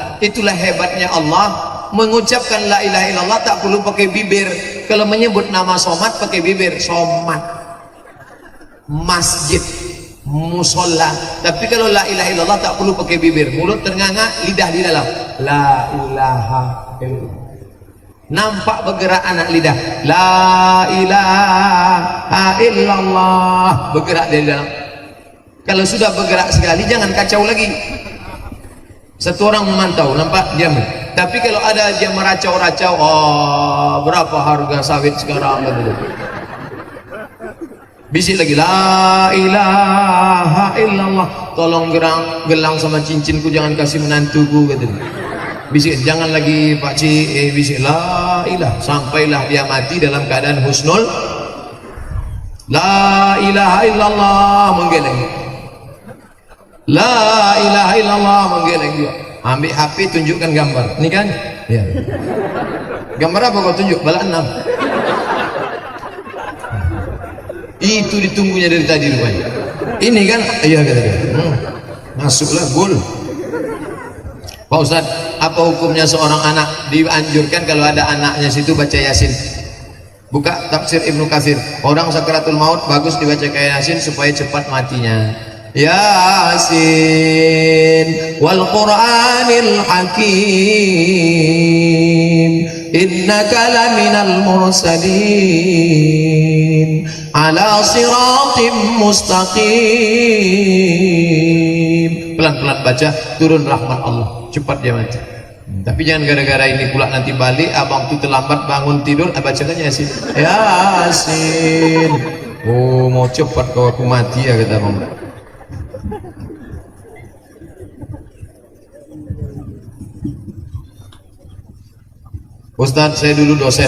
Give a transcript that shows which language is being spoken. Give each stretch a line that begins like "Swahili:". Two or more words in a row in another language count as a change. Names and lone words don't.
Malay: Itulah hebatnya Allah. Mengucapkan
Arabic: لا إله إلا الله
Malay: tak perlu pakai bibir. Kalau menyebut nama somat pakai bibir, somat, masjid, musola. Tapi kalau
Arabic: لا إله إلا الله
Malay: tak perlu pakai bibir, mulut ternganga, lidah di dalam.
Arabic: لا إله إلا الله.
Malay: Nampak bergerak anak lidah.
Arabic: لا إله إلا الله,
Malay: bergerak dari dalam. Kalau sudah bergerak sekali, jangan kacau lagi. Satu orang memantau, nampak diam. Tapi kalau ada dia meracau-racau, oh berapa harga sawit sekarang? Bisik lagi,
Arabic: لا إله إلا الله.
Malay: Tolong gelang sama cincinku jangan kasih menantuku, kata dia. Bisik, jangan lagi Pak Ci, bisik
Arabic: لا إله.
Malay: Sampailah dia mati dalam keadaan husnul.
Arabic: لا إله إلا الله, menggeleng. لا إله إلا الله,
Malay: menggeleng juga. Ambil HP, tunjukkan gambar. Ini kan? Ya. Gambar apa kau tunjuk? Bala 6. Itu ditunggunya dari tadi rupanya. Ini kan? Iya kata dia. Masuklah gol. Pak Ustaz, apa hukumnya seorang anak dianjurkan kalau ada anaknya situ baca Yasin? Buka tafsir Ibnu Katsir. Orang sakaratul maut bagus dibaca kayak Yasin supaya cepat matinya.
Arabic: يس والقرآن الحكيم إنك لمن المرسلين على صراط مستقيم.
Malay: Pelan-pelan baca, turun rahmat Allah, cepat dia mati. Tapi jangan gara-gara ini pula nanti balik abang tuh terlambat bangun tidur, bacakan Yasin. Yasin. Oh, mau cepat kau aku mati ya, kata abang. Ustadz, saya dulu dosen.